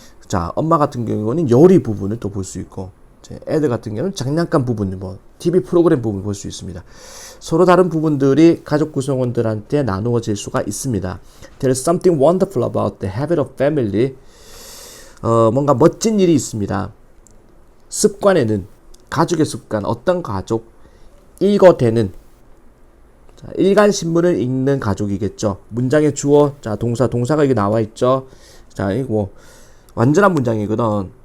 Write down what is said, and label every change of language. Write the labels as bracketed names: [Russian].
[Korean] 자, 엄마 같은 경우는 요리 부분을 또 볼 수 있고, 애들 같은 경우는 장난감 부분, TV 프로그램 부분 볼 수 있습니다. 서로 다른 부분들이 가족 구성원들한테 나누어질 수가 있습니다. [English] There is something wonderful about the habit of family. [Korean] 뭔가 멋진 일이 있습니다. 습관에는, 가족의 습관, 어떤 가족, 읽어대는, 자, 일간 신문을 읽는 가족이겠죠. 문장의 주어, 자, 동사가 여기 나와 있죠. 자, 이거 완전한 문장이거든.